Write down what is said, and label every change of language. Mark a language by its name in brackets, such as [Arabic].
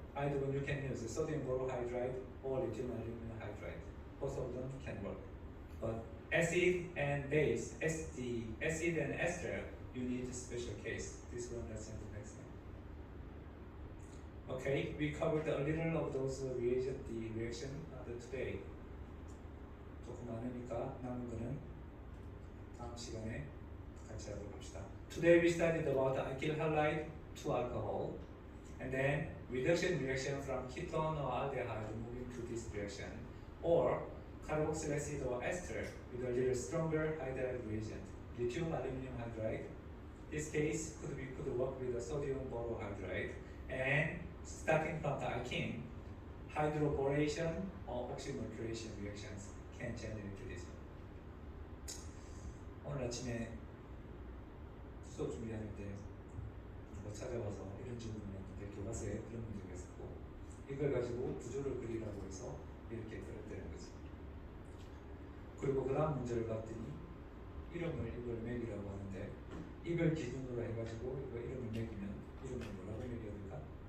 [English] Either one you can use sodium borohydride or lithium aluminum hydride. Both of them can work. But acid and base, the acid and ester, you need a special case. This one doesn't make sense. Okay, we covered a little of those reagent, the reaction today. [Korean] 조금 많으니까 남은 거는 다음 시간에 같이 하도록 합시다. [English] Today we studied about alkyl halide to alcohol, and then reduction reaction from ketone or aldehyde moving to this reaction, or carboxyl acid or ester with a little stronger hydride reagent, lithium aluminum hydride. This case could work with the sodium borohydride, and starting from the alkene, hydroboration or oxymercuration reactions can generate this. [Korean] 오늘 아침에 수업 준비하는데 누가 찾아와서 이런 질문을 했는데 교과서에 그런 문제가 있었고 이걸 가지고 구조를 그리라고 해서 이렇게 그렸다는 거지. 그리고 그 다음 문제를 봤더니 이름을 이걸 매기라고 하는데 이걸 기준으로 해가지고 이거 이름을 매기면 이름을 뭐라고 매겨야 될까?